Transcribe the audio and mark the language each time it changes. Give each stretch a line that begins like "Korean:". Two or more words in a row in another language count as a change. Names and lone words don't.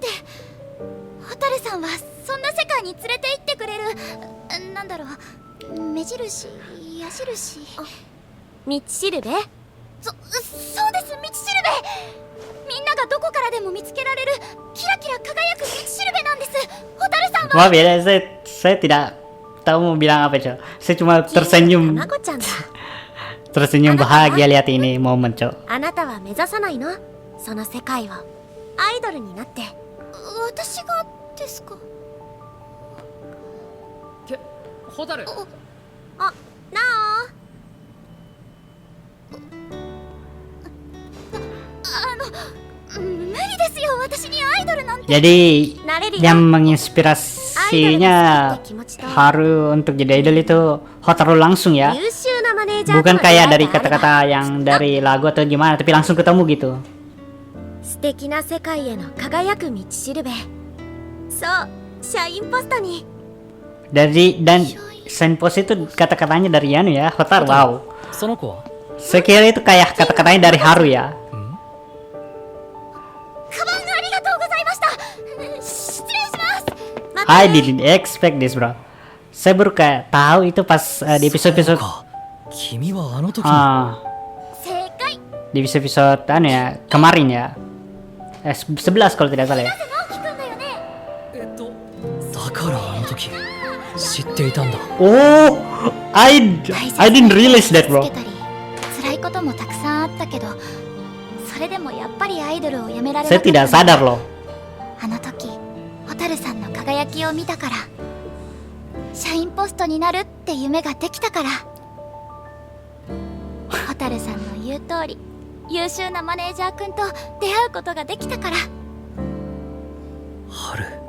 Japanese: ホタルさんはそんな世界に連れて行ってくれる、なんだろう、目印、矢印、道しるべ。そうです、道しるべ。みんながどこからでも見つけられるキラキラ輝く道しるべなんです。ホタルさんは。
Indonesian: Maaf ya, saya tidak tahu mau bilang apa Cok. Saya cuma tersenyum
Japanese: 卵ちゃんだ。
Indonesian: tersenyum bahagia lihat ini momen Cok.
Japanese: あなたは目指さないの？その世界をアイドルになって。私がですか？ホタル。あ、なお。無理ですよ、私にアイドルなんて。
Indonesian: Jadi
Japanese: なれるよ。
Indonesian: yang menginspirasinya Haru untuk jadi idol itu Hotaru langsung ya,
Japanese: 優秀なマネージャー
Indonesian: bukan
Japanese: との出会
Indonesian: kayak
Japanese: い
Indonesian: dari
Japanese: があれば
Indonesian: kata-kata yang dari lagu atau gimana, tapi langsung ketemu gitu.
Japanese: 素敵な世界への輝く道しるべ。そう、シャインポストに。
Indonesian: Dan signpost itu kata-katanya dari anu ya, Hotaru. Wow.
Japanese: その子は
Indonesian: Saya kira itu kayak kata-katanya dari Haru ya.
Japanese: カバンありがとうございました。失礼します。また
English: I didn't expect this bro.
Indonesian: Saya baru kayak tahu itu pas di episode-episode
Japanese: か君はあの時の正解。
Indonesian: di episode anu ya kemarin ya, 11 kalau tidak salah ya.
Japanese: 直樹くんだよね。だからあの時知っていたんだ。
English: Oh, I didn't realize that
Japanese: つ
English: bro.
Japanese: けたり辛いこともたくさんあったけど、それでもやっぱりアイドルをやめられな
Indonesian: Saya
Japanese: かった
Indonesian: tidak sadar loh.
Japanese: あの時ホタルさんの輝きを見たから、シャインポストになるって夢ができたから。ホタルさんの言う通り優秀なマネージャー君と出会うことができたから。春。